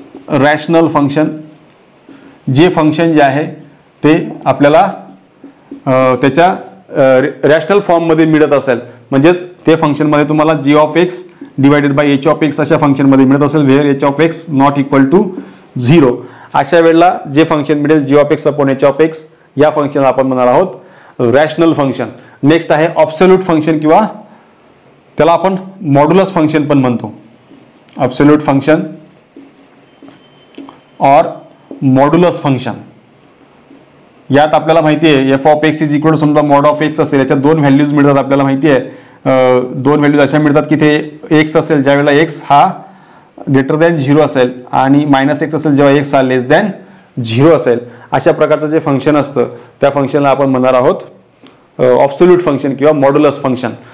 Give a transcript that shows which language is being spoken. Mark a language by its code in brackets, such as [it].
[mr] Rational function जे function जे आहे ते आपल्याला त्याच्या रॅशनल फॉर्ममध्ये मिळत असेल, म्हणजेच ते फंक्शनमध्ये तुम्हाला जी of x divided by H of x अशा फंक्शनमध्ये मिळत असेल, [en] Where h of x not equal to 0. [mr] अशा वेळेला जे फंक्शन मिळेल जी of x upon H of x या फंक्शनला आपण म्हणणार आहोत रॅशनल फंक्शन. नेक्स्ट आहे ऑब्सोल्यूट फंक्शन किंवा त्याला आपण मॉड्युलस फंक्शन पण म्हणतो. [en] Absolute function और modulus function. [mr] यात आपल्याला माहिती आहे F of x is equal to समजा मॉड ऑफ एक्स असेल, याच्यात 2 व्हॅल्यूज मिळतात. आपल्याला माहिती आहे 2 व्हॅल्यूज अशा मिळतात की ते एक्स असेल ज्या वेळेला एक्स हा ग्रेटर दॅन 0 असेल आणि -x असेल जेव्हा एक्स हा लेस दॅन 0 असेल. अशा प्रकारचं जे फंक्शन असतं त्या फंक्शनला आपण म्हणणार आहोत ऑब्सोल्यूट फंक्शन किंवा मॉड्युलस फंक्शन.